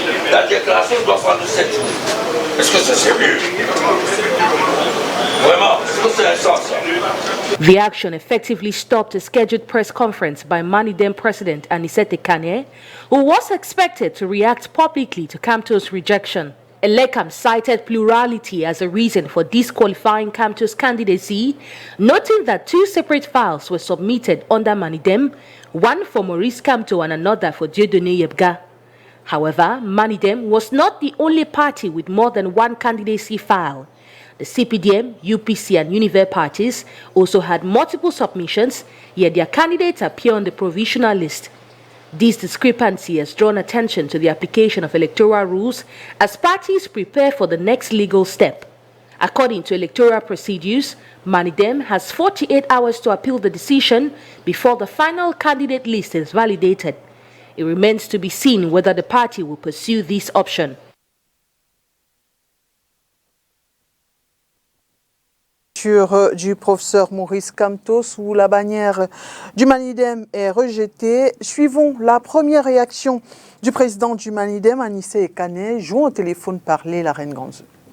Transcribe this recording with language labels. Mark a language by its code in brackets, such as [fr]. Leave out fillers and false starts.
[fr] La déclaration doit prendre 7 jours. Est-ce que c'est sérieux? Vraiment, est-ce que c'est un sens? [en] The action effectively stopped a scheduled press conference by Manidem President Anicete Kane, who was expected to react publicly to Kamto's rejection. Elekam cited plurality as a reason for disqualifying Kamto's candidacy, noting that 2 separate files were submitted under Manidem, one for Maurice Kamto and another for Dieudonné Yebga. However, Manidem was not the only party with more than one candidacy file. The CPDM, UPC and Univer parties also had multiple submissions, yet their candidates appear on the provisional list. This discrepancy has drawn attention to the application of electoral rules as parties prepare for the next legal step. According to electoral procedures, Manidem has 48 hours to appeal the decision before the final candidate list is validated. It remains to be seen whether the party will pursue this option. [fr] Du professeur Maurice Kamto sous la bannière du Manidem est rejetée. Suivons la première réaction du président du Manidem, Anicete Kane, jouant au téléphone parler la reine Ganzou.